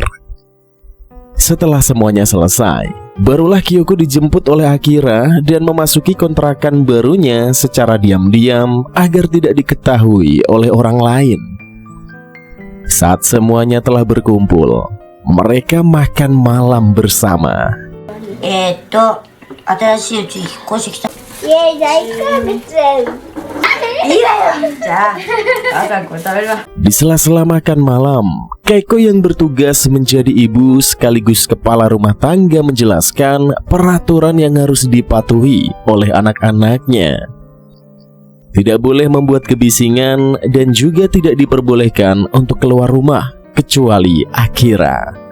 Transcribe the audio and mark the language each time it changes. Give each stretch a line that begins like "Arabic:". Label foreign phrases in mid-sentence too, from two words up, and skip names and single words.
Indonesian: Setelah semuanya selesai, barulah Kyoko dijemput oleh Akira dan memasuki kontrakan barunya secara diam-diam agar tidak diketahui oleh orang lain. Saat semuanya telah berkumpul, mereka makan malam bersama.
Japanese: 新しいうち引っ越してきた。いやいや、いいから別に。いいわよ。じゃあ、gue食べるわ。
Indonesian: Di sela-sela makan malam, Keiko yang bertugas menjadi ibu sekaligus kepala rumah tangga menjelaskan peraturan yang harus dipatuhi oleh anak-anaknya. Tidak boleh membuat kebisingan dan juga tidak diperbolehkan untuk keluar rumah kecuali Akira.